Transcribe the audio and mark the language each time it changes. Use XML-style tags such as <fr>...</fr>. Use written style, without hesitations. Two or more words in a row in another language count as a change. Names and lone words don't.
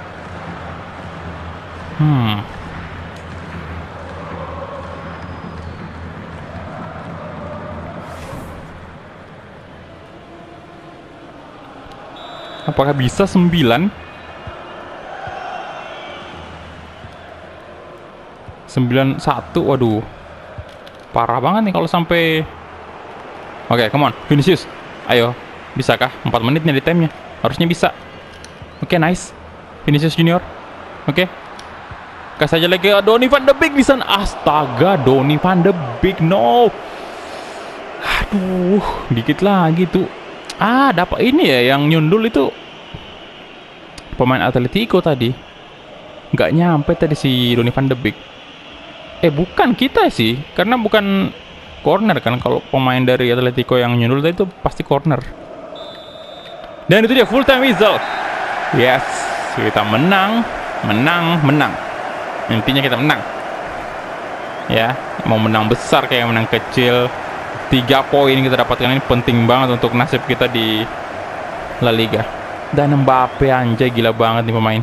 <id>Apakah bisa 9? 9-1, waduh. Parah banget nih kalau sampai. Oke,</id> <en>come on, Vinicius.</en> <id>Ayo, bisakah? 4 menit nih di time-nya. Harusnya bisa. Oke, nice. Vinicius Junior. Oke. Kasih aja lagi Donny van de Beek di sana. Astaga, Donny van de Beek, no. Aduh, dikit lagi tuh. Dapat ini ya yang nyundul itu pemain Atletico tadi. Nggak nyampe tadi si Donny van de Beek. Bukan kita sih, karena bukan corner kan. Kalau pemain dari Atletico yang nyundul tadi itu pasti corner. Dan itu dia</id> <en>full time whistle. Yes,</en> <id>kita menang. Intinya kita menang. Ya, mau menang besar kayak menang kecil. 3 poin kita dapatkan ini penting banget untuk nasib kita di La Liga. Dan Mbappe, anjay, gila banget nih pemain.</id>